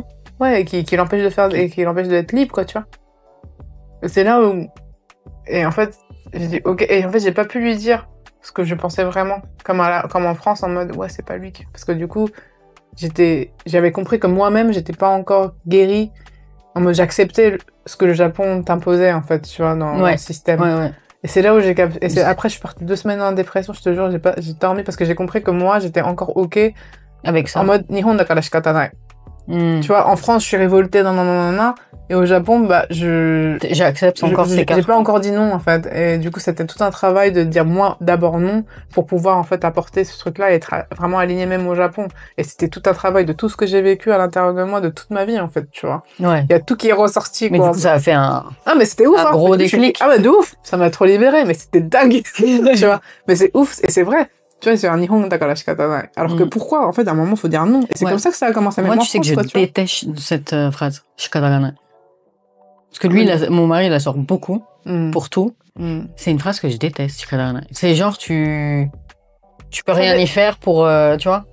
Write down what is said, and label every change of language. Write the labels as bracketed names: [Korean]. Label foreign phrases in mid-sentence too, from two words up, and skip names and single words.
[French] Ouais, et qui l'empêche de faire, et qui l'empêche d'être libre, quoi, tu vois. C'est là où, et en fait, j'ai dit, OK, et en fait, j'ai pas pu lui dire ce que je pensais vraiment, comme en France, en mode, ouais, c'est pas lui, parce que du coup, j'avais compris que moi-même, j'étais pas encore guérie, en mode, j'acceptais ce que le Japon t'imposait, en fait, tu vois, dans le système. Ouais. Et c'est là où après, je suis partie 2 semaines en dépression, je te jure, j'ai dormi parce que j'ai compris que moi, j'étais encore OK. Avec ça. En mode, [Japanese] 日本だから仕方ない. [French] Tu vois, en France, je suis révoltée, et au Japon, j'accepte encore ces cartes. J'ai pas encore dit non, en fait. Et du coup, c'était tout un travail de dire moi, d'abord non, pour pouvoir, en fait, apporter ce truc-là et être vraiment aligné même au Japon. Et c'était tout un travail de tout ce que j'ai vécu à l'intérieur de moi, de toute ma vie, en fait, tu vois. Ouais. Il y a tout qui est ressorti, mais quoi. Du coup, ça a fait mais c'était ouf, un gros déclic. Ah, de ouf. Ça m'a trop libérée, mais c'était dingue. Tu vois. Mais c'est ouf, et c'est vrai. Tu vois, c'est un [Japanese] 日本だから仕方ない. [French] Alors que pourquoi, en fait, à un moment, faut dire non. Et c'est comme ça que ça a commencé. Moi, tu sais que je déteste cette phrase, shikatanai. Parce que lui, mon mari, il la sort beaucoup, pour tout. C'est une phrase que je déteste, shikatanai. C'est genre, tu peux rien y faire pour, tu vois.